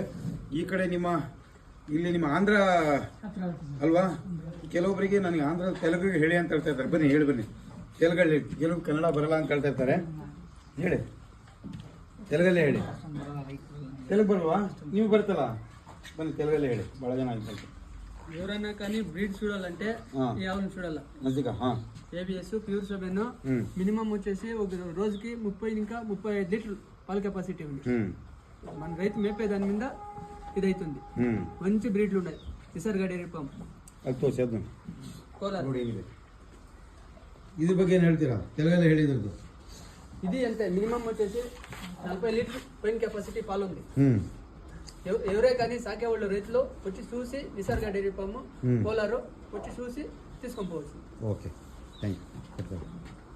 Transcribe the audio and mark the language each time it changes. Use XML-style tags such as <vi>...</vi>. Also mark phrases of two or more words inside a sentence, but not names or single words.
<kn>ಈ ಕಡೆ ಇಲ್ಲಿ ನಿಮ್ಮ ಆಂಧ್ರ ಅಲ್ವಾ? ಕೆಲವೊಬ್ಬರಿಗೆ ನನಗೆ ಆಂಧ್ರ ತೆಲುಗಿಗೆ ಹೇಳಿ ಅಂತ ಹೇಳ್ತಾ ಇರ್ತಾರೆ. ಬನ್ನಿ, ಹೇಳಿ ಬನ್ನಿ. ತೆಲುಗಲ್ಲಿ ಕೆಲವು ಕನ್ನಡ ಬರಲ್ಲ ಅಂತ ಹೇಳ್ತಾ ಇರ್ತಾರೆ. ಹೇಳಿ, ತೆಲುಗಲ್ಲೇ ಹೇಳಿ. ತೆಲುಗು ಬರಲ್ವಾ? ನೀವು ಬರ್ತಲ್ಲ, ಬನ್ನಿ తెలుగులో ಹೇಳಿ. ಭಾಳ ಜನ ಆಯ್ತು.</kn> <te>ఎవరైనా కానీ బ్రీడ్ చూడాలంటే ఈ ఆవును చూడాలి.</te> <en>ABS pure seven minimum</en> <te>వచ్చేసి ఒక రోజుకి 30 ఇంకా 35 లీటర్ పాల కెపాసిటీ ఉంది. మన రైతు మేపే దాని మీద ఇదైతుంది. మంచి బ్రీడ్లు ఉన్నాయి. నిసర్గ డైరీ ఫార్మ్ కోలార్.</te> <kn>ಇದ್ರ ಬಗ್ಗೆ ಏನು ಹೇಳ್ತೀರಾ? తెలుగులో ಹೇಳಿದ್ರದ್ದು</kn> <te>ఇది అంతే. మినిమం వచ్చేసి 40 లీటర్ పైన కెపాసిటీ పాలు ఉంది. ఎవరే కానీ సాకే వాళ్ళు రైతులు వచ్చి చూసి నిసర్గ డైరీ ఫామ్ కోలారు వచ్చి చూసి తీసుకొని పోవచ్చు.</te> <en>okay, thank you.</en>